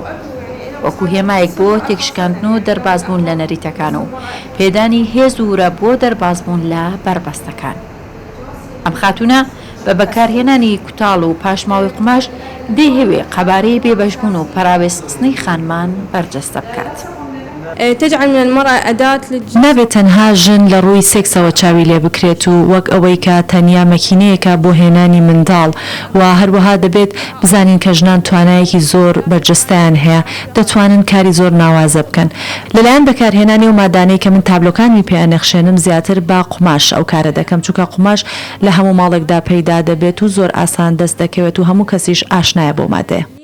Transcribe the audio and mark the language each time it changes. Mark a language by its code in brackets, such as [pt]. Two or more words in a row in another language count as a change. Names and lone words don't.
[ckb] وەکو هێمایەک بۆ تێکشکاندن و دەربازبوون لە نەریتەکان و پێدانی هێز و ورە بۆ دەربازبوون لە بربەستەکان. ئەم خاتونە بە بەکارهێنانی کوتاڵ و پاشماوی قماش دەیهەوێ قەبارەی بێبەشبوون و پەراوێزخستنەی خانمان بەرجەستە بکات. [ar] تجعل من المرأة أداة [ckb] نابێت تەنها ژن لە ڕووی سێکسەوە چاوی لێ بکرێت و وەک ئەوەی کە تەنیا مەکینەیەکە بۆ هێنانی منداڵ و هەروەها دەبێت بزانین کە ژنان توانایەکی زۆر بەرجەستیان هەیە دەتوانن کاری زۆر ناوازە بکەن. لەلایەن بەکارهێنانی و مادانەی کە من تابلۆکانی پێیانەخشێنم زیاتر با قماش ئەو کارە دەکەم چونکە قماش لە هەموو ماڵێکدا پەیدا دەبێت و زۆر ئاسان دەست دەکەوێت و هەموو کەسیش ئاشنایە بۆ مادەیە.